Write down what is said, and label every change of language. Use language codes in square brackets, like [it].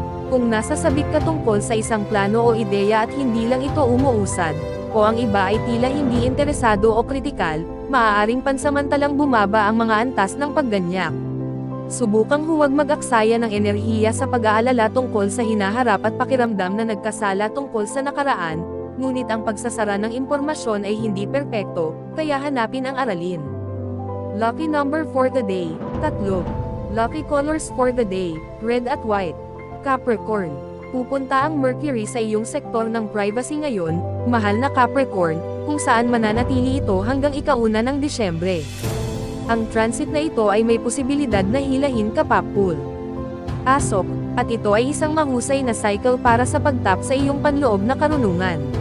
[tl] Kung nasasabik ka tungkol sa isang plano o ideya at hindi lang ito umuusad, o ang iba ay tila hindi interesado o kritikal, maaaring pansamantalang bumaba ang mga antas ng pagganyak. Subukang huwag mag-aksaya ng enerhiya sa pag-aalala tungkol sa hinaharap at pakiramdam na nagkasala tungkol sa nakaraan, ngunit ang pagsasara ng impormasyon ay hindi perpekto, kaya hanapin ang aralin. [en] Lucky number for the day, 3. Lucky colors for the day, red at white. Capricorn. [tl] Pupunta ang Mercury sa iyong sektor ng privacy ngayon, mahal na Capricorn, kung saan mananatili ito hanggang ika-1 ng Disyembre. Ang transit na ito ay may posibilidad na hilahin ka papul. Asok, at ito ay isang mahusay na cycle para sa pagtap sa iyong panloob na karunungan.